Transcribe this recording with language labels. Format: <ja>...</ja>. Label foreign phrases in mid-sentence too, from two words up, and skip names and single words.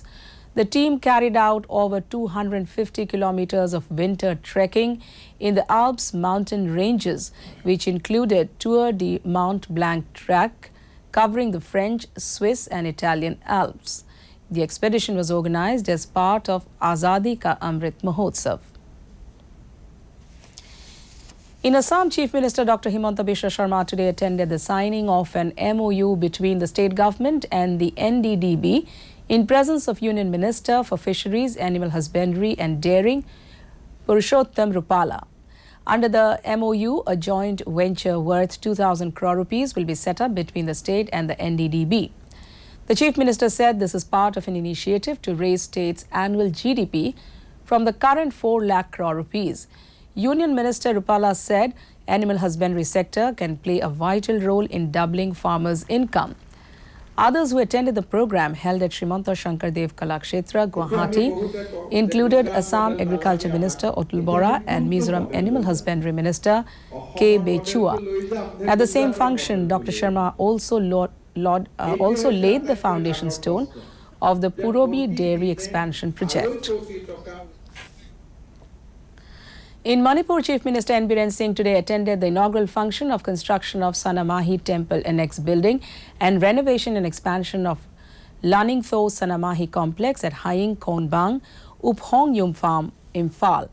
<en>The team carried out over 250 kilometers of winter trekking in the Alps mountain ranges, which included Tour de Mont Blanc track covering the French, Swiss and Italian Alps. The expedition was organized as part of Azadi Ka Amrit Mahotsav. In Assam, Chief Minister Dr. Himanta Biswa Sharma today attended the signing of an MOU between the state government and the NDDB in presence of Union Minister for Fisheries, Animal Husbandry and Dairying, Purushottam Rupala. Under the MOU, a joint venture worth 2,000 crore rupees will be set up between the state and the NDDB. The Chief Minister said this is part of an initiative to raise state's annual GDP from the current 4 lakh crore rupees. Union Minister Rupala said animal husbandry sector can play a vital role in doubling farmers' income. Others who attended the program held at Srimanta Shankardev Kalakshetra, Guwahati included Assam Agriculture Minister Otul Bora and Mizoram Animal Husbandry Minister K. Bechua. At the same function, Dr. Sharma also laid the foundation stone of the Purobi Dairy Expansion Project. In Manipur, Chief Minister N. Biren Singh today attended the inaugural function of construction of Sanamahi Temple Annex building and renovation and expansion of Laningtho Sanamahi complex at Haing Konbang, Uphong Yumpham, Imphal.</en>